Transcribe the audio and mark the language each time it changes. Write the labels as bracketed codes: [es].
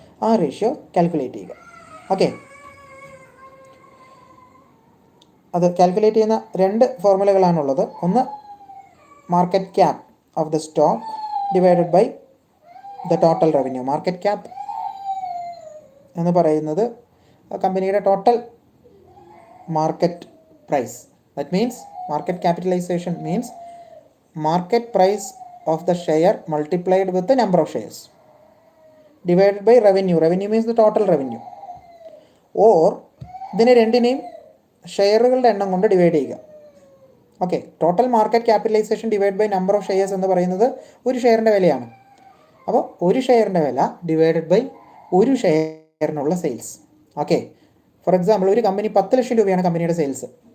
[ml] ആ ratio calculate ചെയ്യുക. Okay, അത് കാൽക്കുലേറ്റ് ചെയ്യുന്ന 2 ഫോർമുലകളാണുള്ളത്. ഒന്ന് [en] Market cap of the stock divided by the total revenue. [ml] Market cap എന്ന് പറയുന്നത് കമ്പനിയുടെ total market price. [en] That means market capitalization means market price of the share multiplied with the number of shares divided by revenue. Revenue means the total revenue. [ml] Or ഇതിനെ രണ്ടിനെയും ഷെയറുകളുടെ എണ്ണം കൊണ്ട് divide ചെയ്യുക. Okay, total market capitalisation [en] divide by number of shares [ml] എന്ന് പറയുന്നത് ഒരു ഷെയറിൻ്റെ വിലയാണ്. അപ്പോൾ ഒരു ഷെയറിൻ്റെ വില [en] ഡിവൈഡഡ് ബൈ [ml] ഒരു ഷെയറിനുള്ള സെയിൽസ്. ഓക്കെ, [en] for example [ml] ഒരു കമ്പനി 10 ലക്ഷം രൂപയാണ് കമ്പനിയുടെ സെയിൽസ്.